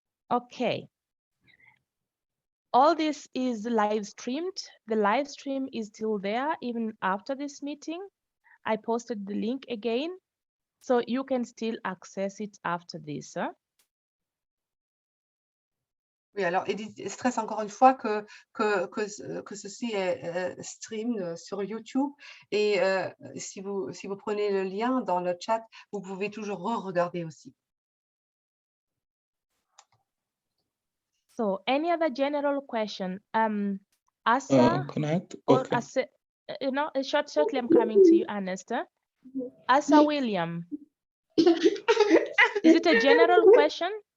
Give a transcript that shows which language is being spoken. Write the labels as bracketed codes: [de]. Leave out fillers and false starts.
[en] Okay. All this is live streamed. The live stream is still there even after this meeting. I posted the link again, so you can still access it after this. Huh? [fr] Oui, alors Edith stresse encore une fois que ceci est stream sur YouTube, et si vous prenez le lien dans le chat, vous pouvez toujours re-regarder aussi. [en] So, any other general question? Asa, Connect. or Okay. Asa, shortly I'm coming to you, Ernest. Asa William. Is it a general question?